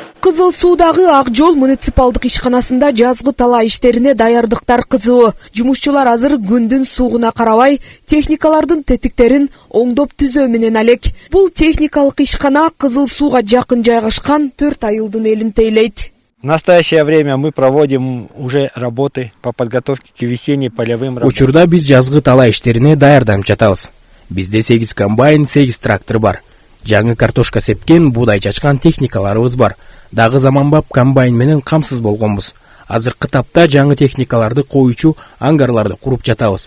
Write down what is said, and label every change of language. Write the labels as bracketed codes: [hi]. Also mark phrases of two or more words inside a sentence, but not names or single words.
[ky] Кызыл Суудагы Ак жол муниципалдык ишканасында жазгы талаа иштерине даярдыктар кызуу. Жумушчулар азыр күндүн суугуна карабай техникалардын тетиктерин оңдоп түзөө менен алек. Бул техникалык ишкана Кызыл Сууга жакын жайгашкан 4 айылдын элин тейлейт. [ru] В настоящее время мы проводим уже работы по подготовке к весенним полевым работам. [ky] Учурда биз жазгы талаа иштерине даярданып жатабыз. Бизде 8 комбайн, 8 трактор бар. Жаңы картошка сепкен, буудай чачкан техникаларыбыз бар. Дагы заманбап комбайн менен камсыз болгонбуз. Азыркы тапта жаңы техникаларды коюучу ангарларды куруп жатабыз.